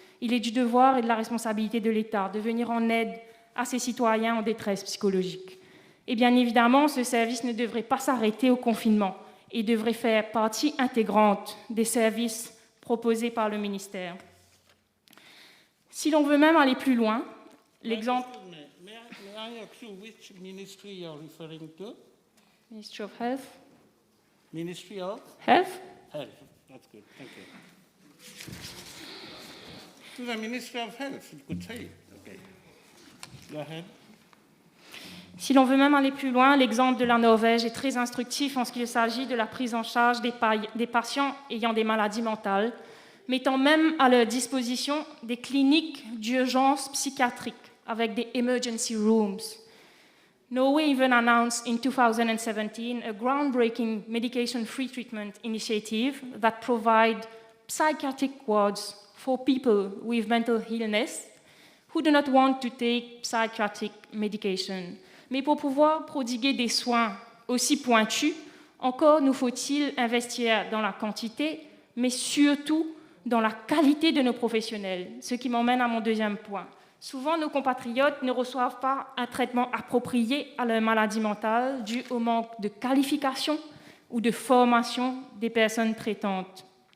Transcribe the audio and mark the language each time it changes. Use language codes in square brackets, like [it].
[fr] Il est du devoir et de la responsabilité de l'État de venir en aide à ces citoyens en détresse psychologique. Et bien évidemment, ce service ne devrait pas s'arrêter au confinement et devrait faire partie intégrante des services proposés par le ministère. Si l'on veut même aller plus loin, l'exemple... [en] May I ask you which ministry you're referring to? Ministry of Health. Ministry of? Health. Health. That's good. Thank you. To the Ministry of Health, you could say it. Okay. Go ahead. [fr] Si l'on veut même aller plus loin, l'exemple de la Norvège est très instructif en ce qu'il s'agit de la prise en charge des patients ayant des maladies mentales, mettant même à leur disposition des cliniques d'urgence psychiatrique avec des [en] emergency rooms. Norway even announced in 2017 a groundbreaking medication-free treatment initiative that provides psychiatric wards for people with mental illness who do not want to take psychiatric medication. [fr] Mais pour pouvoir prodiguer des soins aussi pointus, encore nous faut-il investir dans la quantité, mais surtout dans la qualité de nos professionnels, ce qui m'emmène à mon deuxième point. Souvent, nos compatriotes ne reçoivent pas un traitement approprié à leur maladie mentale dû au manque de qualification ou de formation des personnes traitantes.